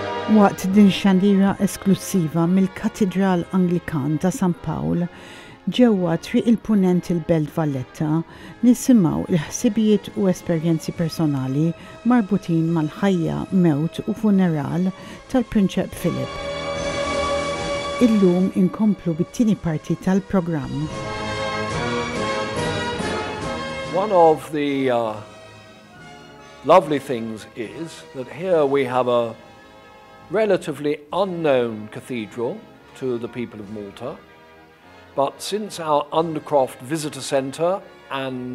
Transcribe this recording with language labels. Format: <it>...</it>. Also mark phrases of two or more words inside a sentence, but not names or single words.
<mt>Waqt din xandira esklusiva mill-Katedral Anglikan ta' San Pawl, ġewwa triq il-punent il-Belt Valletta nisimgħu l-ħsibijiet u esperjenzi personali marbutin mal-ħajja, mewt u funeral tal-Prinċep Philip. Illum inkomplu bit-tieni parti tal-programm.</mt> <en>One of the lovely things is that here we have a relatively unknown cathedral to the people of Malta, but since our Undercroft Visitor Centre and</en>